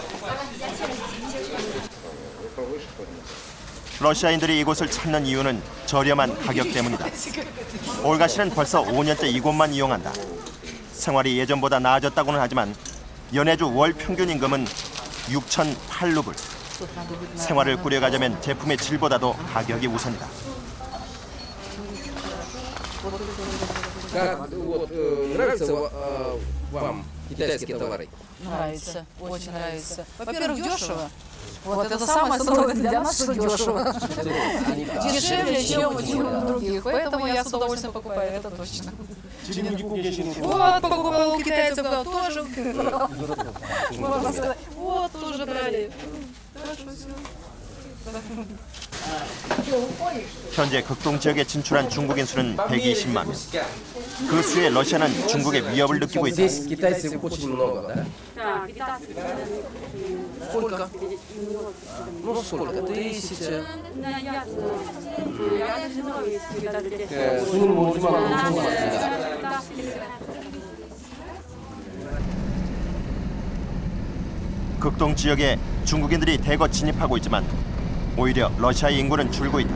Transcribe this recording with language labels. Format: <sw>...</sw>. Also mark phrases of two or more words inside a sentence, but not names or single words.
<ko>러시아인들이 이곳을 찾는 이유는 저렴한 가격 때문이다. 올가 씨는 벌써 5년째 이곳만 이용한다. 생활이 예전보다 나아졌다고는 하지만 연해주 월 평균 임금은 6,008루블. 생활을 꾸려가자면 제품의 질보다도 가격이 우선이다.</ko> <ru>Как вот нравится вам китайские товары? Нравится, очень нравится. Во-первых, дешево. Вот это самое основное для нас, что дешево. Дешевле, чем у других. Поэтому я с удовольствием покупаю, это точно. Вот, покупал у китайцев тоже. Можно сказать, вот, тоже брали. Хорошо, все.</ru> <ko>현재 극동 지역에 진출한 중국인 수는 120만 명. 그 수에 러시아는 중국의 위협을 느끼고 있다.</ko> <ru>Здесь китайцев очень много, да? Сколько? Ну сколько? 1000.</ru> <ko>극동 지역에 중국인들이 대거 진입하고 있지만 오히려 러시아의 인구는 줄고 있다.</ko>